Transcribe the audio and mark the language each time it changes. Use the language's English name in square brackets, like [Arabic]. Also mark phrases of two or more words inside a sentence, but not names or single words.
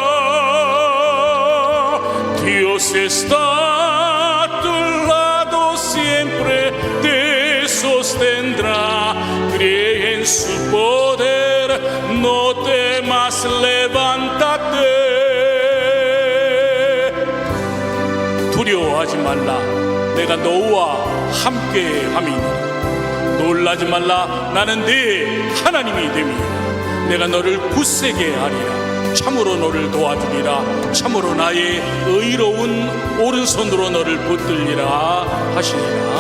[Spanish] Dios está a tu lado, siempre te sostendrá. Cree en su poder, no temas, levántate. [Korean] 두려워하지 말라. 내가 너와 함께 함이니. 놀라지 말라. 나는 네 하나님이 됨이니라. 내가 너를 굳세게 하리라. 참으로 너를 도와주리라. 참으로 나의 의로운 오른손으로 너를 붙들리라 하시니라.